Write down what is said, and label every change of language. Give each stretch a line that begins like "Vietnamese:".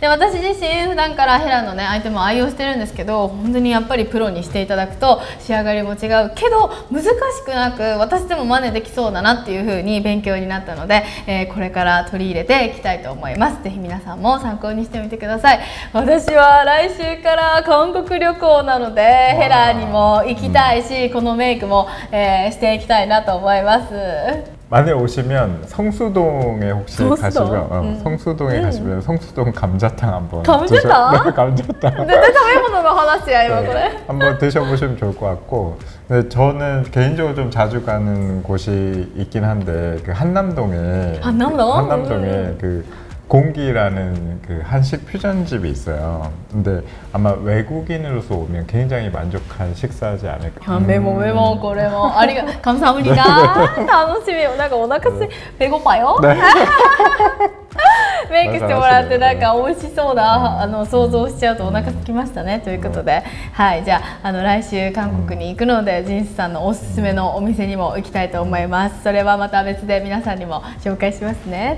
Japanese: で、私自身普段からヘラのねアイテムを愛用してるんですけど、本当にやっぱりプロにしていただくと仕上がりも違うけど難しくなく、私でも真似できそうだなっていう風に勉強になったので、これから取り入れていきたいと思います。ぜひ皆さんも参考にしてみてください。私は来週から韓国旅行なのでヘラにも行きたいし、このメイクも、していきたいなと思います。
Korean: 만에 오시면 성수동에 혹시 성수동? 가시면 성수동에 가시면 성수동 감자탕 한번 감자탕? 네, 감자탕.
Japanese: 絶対食べ物の話や今これ。
Korean: 한번 드셔보시면 좋을 것 같고, 근데 저는 개인적으로 좀 자주 가는 곳이 있긴 한데 그 한남동에 그 공기라는 그 한식 퓨전집이 있어요. 근데 아마 외국인으로서 오면 굉장히 만족한 식사지 않을까. 메모
Japanese: これもありが
Korean: 감사합니다.
Japanese: 楽しみ。なんかお腹
Korean: 배고파요? 네.
Japanese: メイクしてもらってなんか美味しそうな想像しちゃうとお腹空きましたね。ということで、はい、じゃあ来週韓国に行くので、ジンスさんのおすすめのお店にも行きたいと思います。それはまた別で皆さんにも紹介しますね。